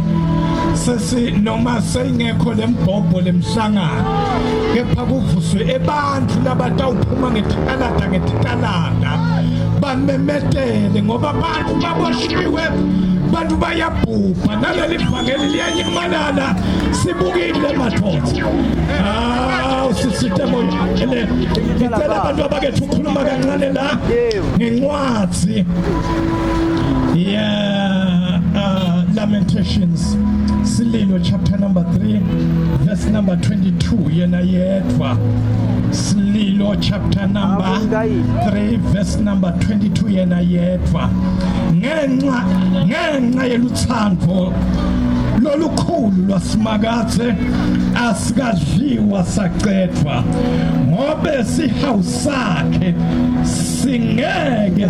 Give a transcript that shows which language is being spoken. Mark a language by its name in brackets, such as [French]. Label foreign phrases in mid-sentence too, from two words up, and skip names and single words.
[Swati] sesi noma seyingekho lembhobho lemhlangano kepha kuvuswe abantu labatawuphuma ngetikalada bamemetele ngoba abantu baboshiwe bantu bayabhubha naleli vangeli liyanyamalala sibukile mathonsi usisite moyo ngicela abantu abakethu ukukhuluma kancane la ngencwadzi [English] Lamentations Sililo chapter number 3 verse number 22 [Swati] yena yedwa [English] Sililo chapter number 3 verse number 22 [Swati] yena yedwa ngenxa yeluthando lolukhulu lwasimakathe asikadliwa saqedwa ngobe sihawu sakhe singeke